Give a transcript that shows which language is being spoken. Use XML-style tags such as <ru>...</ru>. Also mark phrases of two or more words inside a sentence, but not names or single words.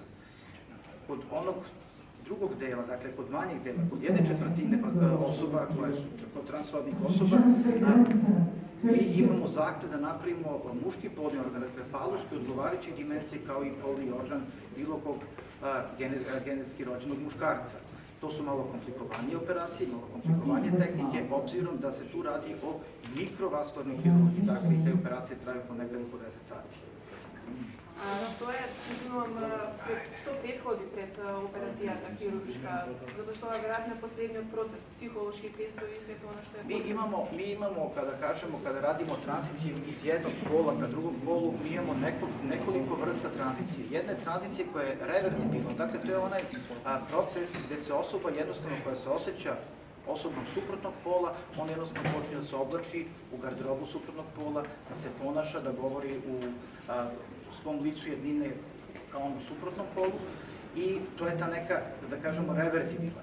<sr>Kod onog drugog dela, dakle kod manjeg dela, kod 1/4 osoba koje su kod transrodnih osoba, mi imamo zahtev da napravimo muški polni organ, dakle falus koji odgovarajući dimenzije kao i polni organ bilo kog genetski rođenog muškarca. To su malo komplikovanije operacije, malo komplikovanije tehnike, obzirom da se tu radi o mikrovaskularnoj hirurgiji, dakle i te operacije traju ponekad po 10 sati.</sr> <mk>Што предходи пред операцијата хируршка? Затоа што веројатно е последниот процес, психолошки тестови и се тоа што е.</mk> <sr>Mi imamo, kada radimo tranziciju iz jednog pola ka drugom polu, mi imamo nekoliko vrsta tranzicije. Jedna je tranzicija koja je reverzibilna, dakle to je onaj proces gde se osoba jednostavno koja se osjeća osobom suprotnog pola, on jednostavno počne da se oblači u garderobu suprotnog pola, da se ponaša, da govori u svom licu jednine kao onom suprotnom polu i to je ta neka, da kažemo, reverzibilna.</sr>